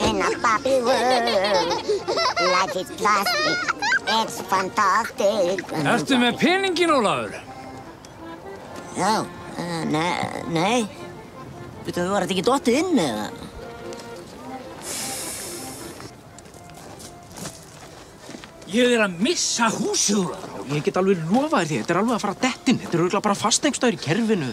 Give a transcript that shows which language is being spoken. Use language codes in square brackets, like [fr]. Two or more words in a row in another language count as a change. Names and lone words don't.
[en] in a Barbie world. Life is plastic. It's fantastic. [is] Ertu með peningin, Ólafur? Já, nei. Veitu, var þetta ekki dottið inn eða? Ég er að missa húsið, Ólafur. Ég get alveg lofað þér því, þetta er alveg að fara dett inn. Þetta er örugglega bara fasteignstaður í kerfinu.